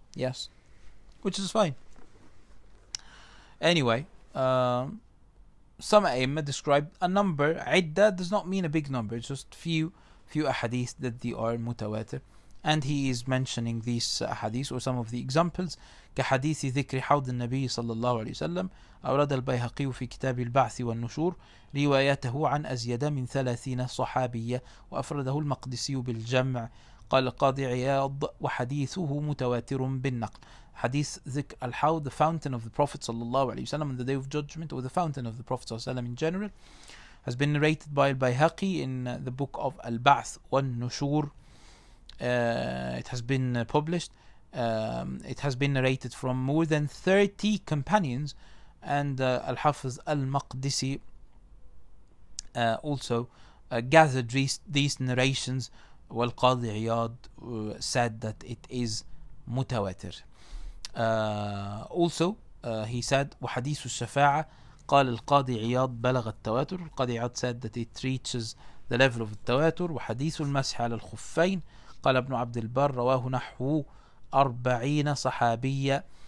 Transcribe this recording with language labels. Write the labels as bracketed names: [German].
[English] Yes, which is fine. Anyway, some a'imma described a number. Idda does not mean a big number, it's just few ahadith that they are mutawatir. And he is mentioning these ahadith or some of the examples. [Arabic] كحديث ذكر حوض النبي صلى الله عليه وسلم أورد البيهقي في كتاب البعث والنشور روايته عن أزيد من 30 صحابية وأفرده المقدسي بالجمع. قال القاضي عياض وحديثه متواتر بالنقل. [English] حديث ذكر الحوض, the fountain of the Prophet [Arabic] صلى الله عليه وسلم [English] on the day of judgment, or the fountain of the Prophet صلى الله عليه وسلم in general, has been narrated by al-Bayhaqi in the book of al-Ba'th wal-Nushur. It has been published. It has been narrated from more than 30 companions, and Al-Hafiz Al-Maqdisi also gathered these narrations. Wal-Qadi Iyad said that it is mutawatir. Also he said [Arabic] وحديث الشفاعة قال القاضي عياض بلغ التواتر. [English] القاضي عياض said that it reaches the level of التواتر. [Arabic] وحديث المسح على الخفين قال ابن عبد البر رواه نحو 40 صحابية.